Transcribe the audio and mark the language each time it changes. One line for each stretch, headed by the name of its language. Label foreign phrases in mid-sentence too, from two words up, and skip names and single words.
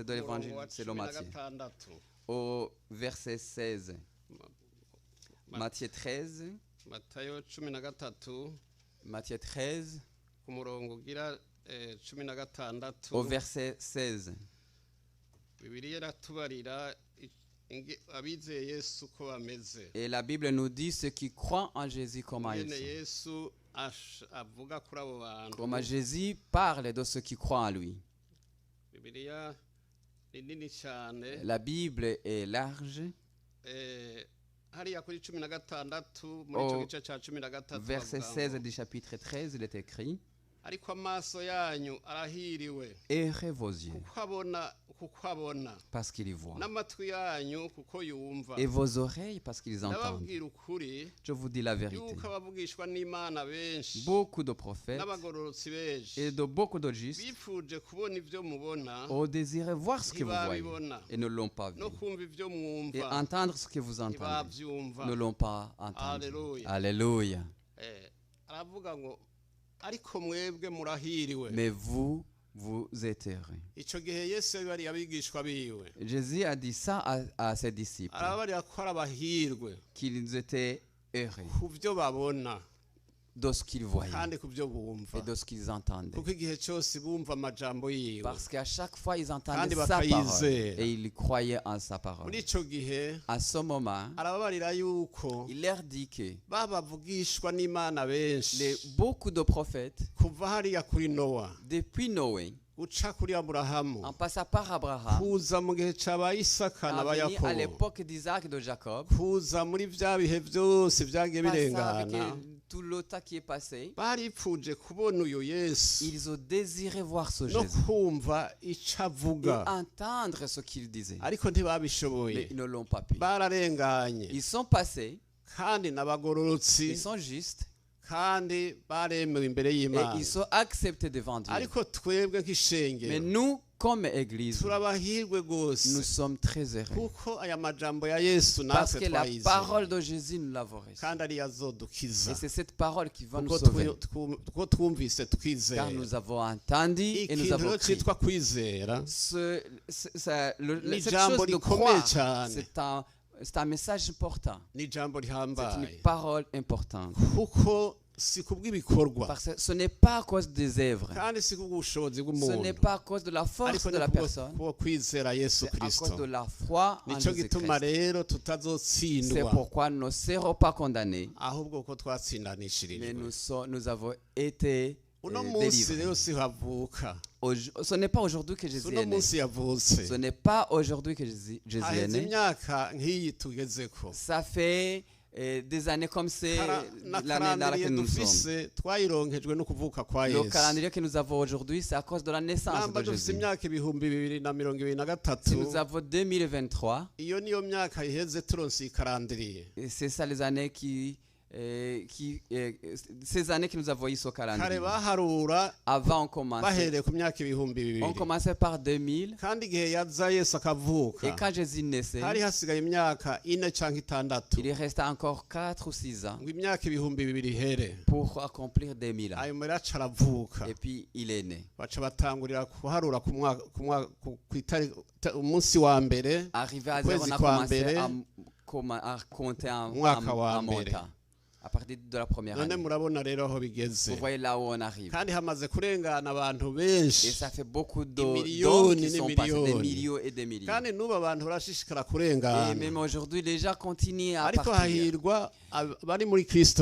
Rundi: umurongo
French: l'évangile
Rundi: wa
French: selon Matthieu, 16, au verset 16. Matthieu 13, Matayo 13 Matthieu 13,
Rundi: ku murongo ugira 16,
French: au verset 16.
Rundi: Bibiliya iratubarira abizeye Yesu ko bameze.
French: Et la Bible nous dit ceux qui croient en Jésus comment ils
Rundi: Nyene
French: sont.
Rundi: Yesu avuga kuri abo bantu.
French: Comment Jésus parle de ceux qui croient en lui.
Rundi: Bibiliya ni nini cyane.
French: La Bible est large.
Rundi: Hariya kuri 16 muri ico gice cya 13
French: Verset 16 du chapitre 13, il est écrit:
Rundi: ariko amaso yanyu arahiriwe
French: Airez vos yeux,
Rundi: kuko abona
French: parce qu'ils voient,
Rundi: n'amatwi yanyu kuko yumva.
French: et vos oreilles, parce qu'ils entendent.
Rundi: Ndababwira ukuri
French: Je vous dis la vérité.
Rundi: yuko abavugishwa n'Imana benshi
French: Beaucoup de prophètes
Rundi: n'abagororotsi benshi
French: et de beaucoup de justes
Rundi: bifuje kubona ivyo mubona
French: ont désiré voir ce que vous voyez
Rundi: ntibabibona,
French: et ne l'ont pas vu.
Rundi: no kumva ivyo
French: Et
Rundi: mwumva
French: entendre ce que vous entendez
Rundi: ntibavyumva.
French: ne l'ont pas entendu. Alléluia. Alléluia.
Rundi: Aravuga ngo ariko mwebwe murahiriwe.
French: Mais vous, vous êtes heureux.
Rundi: Ico gihe Yesu yari abigishwa biwe
French: Jésus a dit ça à ses disciples,
Rundi: arabarira ko ari abahirwe
French: qu'ils étaient heureux
Rundi: ku vyo babona
French: de ce qu'ils voyaient
Rundi: kandi ku vyo bumva,
French: et de ce qu'ils entendaient.
Rundi: kuko igihe cyose bumva amajambo yiwe.
French: Parce qu'à chaque fois, ils entendaient
Rundi: Kandi
French: sa parole
Rundi: bakayizera.
French: et ils croyaient en sa parole.
Rundi: Muri ico gihe
French: À ce moment,
Rundi: arababarira yuko
French: il leur dit que
Rundi: babavugishwa n'Imana benshi
French: beaucoup de prophètes,
Rundi: kuva hariya kuri Nowa
French: depuis Noé,
Rundi: uca kuri Aburahamu
French: en passant par Abraham,
Rundi: kuza mu gihe c'aba Isaka na
French: en venir à Yakobo, l'époque d'Isaac et de Jacob,
Rundi: kuza muri vya bihe vyose vyagiye
French: passant avec
Rundi: birengana,
French: tout le temps qui est passé,
Rundi: baripfuje kubona uyo Yesu
French: ils ont désiré voir ce
Rundi: no Jésus kumva ico
French: et
Rundi: avuga,
French: entendre ce qu'il disait.
Rundi: ariko
French: Mais
Rundi: ntibabishoboye,
French: ils ne l'ont pas pu.
Rundi: bararenganye
French: Ils sont passés,
Rundi: kandi n'abagororotsi
French: ils sont justes
Rundi: kandi baremewe imbere
French: et
Rundi: y'Imana,
French: ils sont acceptés devant Dieu.
Rundi: ariko twebwe
French: Mais
Rundi: nk'ishengero
French: nous, comme Église,
Rundi: turabahirwe
French: nous
Rundi: gose
French: sommes très heureux.
Rundi: kuko aya majambo ya Yesu
French: Parce
Rundi: natwe
French: que la
Rundi: twayizeye
French: parole de Jésus, nous l'avons reçue.
Rundi: kandi ariyo azodukiza
French: Et c'est cette parole qui va nous
Rundi: kuko
French: sauver.
Rundi: kuko twumvise
French: Car
Rundi: twizera.
French: nous avons entendu et nous
Rundi: Ikintu
French: avons
Rundi: rero
French: crié.
Rundi: cyitwa kwizera
French: Cette
Rundi: Ijambo
French: chose de
Rundi: rikomeye
French: croire,
Rundi: cyane.
French: c'est un message important.
Rundi: ni ijambo
French: C'est une
Rundi: rihambaye
French: parole importante.
Rundi: kuko si kubw'ibikorwa
French: Parce que ce n'est pas à cause des œuvres.
Rundi: kandi si kubw'ubushobozi
French: Ce n'est
Rundi: bw'umuntu,
French: pas à cause de la force
Rundi: ariko
French: de
Rundi: ni
French: la personne.
Rundi: kubwo kwizera Yesu
French: C'est à cause Kristo. de la foi en
Rundi: Nico gituma
French: Jésus-Christ.
Rundi: rero
French: C'est
Rundi: tutazotsindwa
French: pourquoi nous ne serons pas condamnés.
Rundi: ahubwo ko
French: Mais
Rundi: twatsindanishirijwe.
French: nous avons été
Rundi: Uno munsi
French: délivrés.
Rundi: rero si havuka,
French: Ce n'est pas aujourd'hui que Jésus
Rundi: uno
French: est né.
Rundi: munsi yavutse,
French: Ce n'est pas aujourd'hui que Jésus est
Rundi: haheze
French: né.
Rundi: imyaka nk'iyi tugezeko,
French: Ça fait des années comme c'est
Rundi: na
French: l'année dans laquelle
Rundi: karandiriye
French: nous sommes.
Rundi: dufise twayironkejwe no kuvuka kwa
French: Le Yesu. calendrier que nous avons aujourd'hui, c'est à cause de la naissance
Rundi: Namba
French: de
Rundi: dufise
French: Jésus.
Rundi: imyaka ibihumbi 2023,
French: Si nous avons 2023,
Rundi: iyo niyo myaka iheze turonse iyi karandiriye.
French: et c'est ça les années ces années que nous avons ici au
Rundi: kare
French: calendrier.
Rundi: baharura
French: Avant, on commençait
Rundi: bahereye ku myaka ibihumbi bibiri
French: par 2000.
Rundi: kandi igihe yaza Yesu
French: Et
Rundi: akavuka
French: quand Jésus naissait,
Rundi: hari hasigaye imyaka 4 cyangwa 6
French: il restait encore 4 ou 6 ans
Rundi: ngo imyaka ibihumbi bibiri ihere
French: pour accomplir 2000 ans.
Rundi: ayo mbere aca aravuka
French: Et puis il est né.
Rundi: baca batangurira kuharura ku umunsi wa mbere
French: Arrivé à zéro, on
Rundi: Kwezi
French: a
Rundi: kwa
French: commencé
Rundi: mbere,
French: à compter en
Rundi: mwaka wa mbere.
French: montant. À partir de la première
Rundi: none
French: année.
Rundi: murabona rero aho bigeze
French: Vous voyez là où on arrive.
Rundi: kandi hamaze kurengana abantu
French: Et
Rundi: benshi
French: ça fait beaucoup
Rundi: Imiliyoni
French: d'hommes qui sont passés, des
Rundi: n'imiliyoni.
French: millions et des millions.
Rundi: kandi n'ubu abantu barashishikara
French: Et
Rundi: kurengana
French: même aujourd'hui, les gens continuent à
Rundi: ariko
French: partir.
Rundi: hahirwa bari muri Kristo